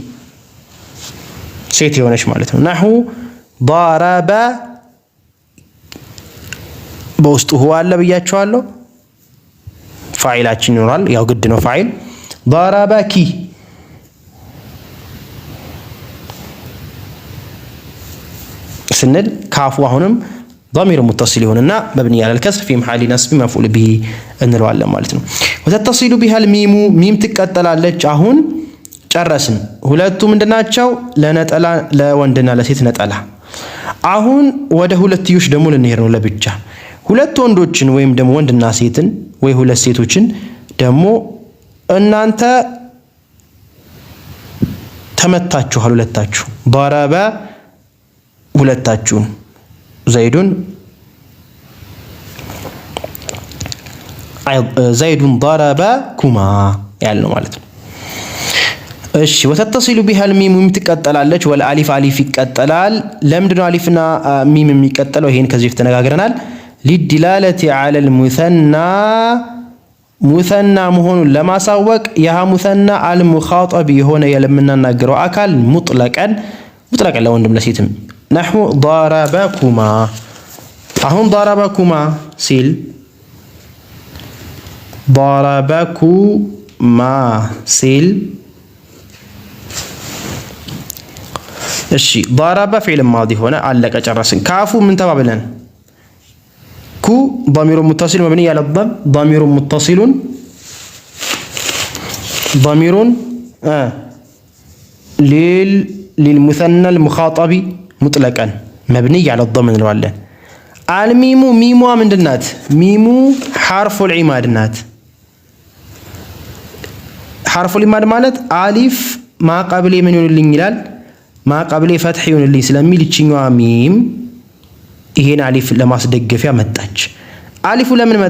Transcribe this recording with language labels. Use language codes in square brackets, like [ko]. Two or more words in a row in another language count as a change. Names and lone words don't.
[am] ሴት የሆነች ማለት ነው። ናሁ ضرب በውስጡ ሁዋ አለ ብያቸዋለሁ። ፋዒላችን ይኖራል፣ ያው ግድ ነው ፋዒል። ضربኪ ስንል ካፉ አሁንም [ar] ضمير متصل [am] ይሆንና [ar] مبني على الكسر في محل نصب مفعول به [am] እንለዋለን ማለት ነው። [ar] وتتصل بها الميم [am] ሚም ትቀጠላለች። አሁን ጨረስን። ሁለቱ ምንድናቸው? ለነጠላ ለወንድና ለሴት ነጠላ። አሁን ወደ ሁለትዮሽ ደግሞ ልንሄድ ነው ለብቻ። ሁለት ወንዶችን ወይም ደግሞ ወንድና ሴትን ወይ ሁለት ሴቶችን ደግሞ እናንተ ተመታችኋል ሁለታችሁ ضرب ሁለታችሁን ዘይዱን ضربكማ ያልነው ማለት ነው። እሺ ወተتصل بها الميم የምትቀጠላለች ወልአሊፍ አሊፍ ይቀጠላል። ለምንድነው አሊፍና ሚም የሚቀጠለው? ይሄን ከዚህ በፊት ተነጋግረናል። [ar] للدلاله على المثنى [am] ሙሰና መሆኑን ለማሳወቅ ያ ሙሰና አልሙኻጠብ የሆነ የምናናገረው አካል ሙጥለቀን ለወንድም ለሴትም [ar] نحو ضربكما [am] አሁን ضربكما ሲል ضربكما ሲል እሺ [ar] ضرب فعل ماضي [am] ሆነ አለቀ ጨረስን። ካፉ ምን ተባብለን? [ar] ኩ ضمير متصل مبني على الضم ضمير متصل ضمير للمثنى المخاطب مطلقا مبني على الضم [am] እንለዋለን። አልሚሙ ሚሟ ምንድናት? ሚሙ [ar] حرف العماد [am] ናት። [ar] حرف العماد [am] ማለት አሊፍ ማቀብሌ ምን ይሆንልኝ ይላል? ማቀብሌ ፈትህ ይሆንልኝ ስለሚል እቺኛዋ ሚም ይሄን አሊፍ ለማስደገፊያ መጣች። አሊፉ ለምን መጣ?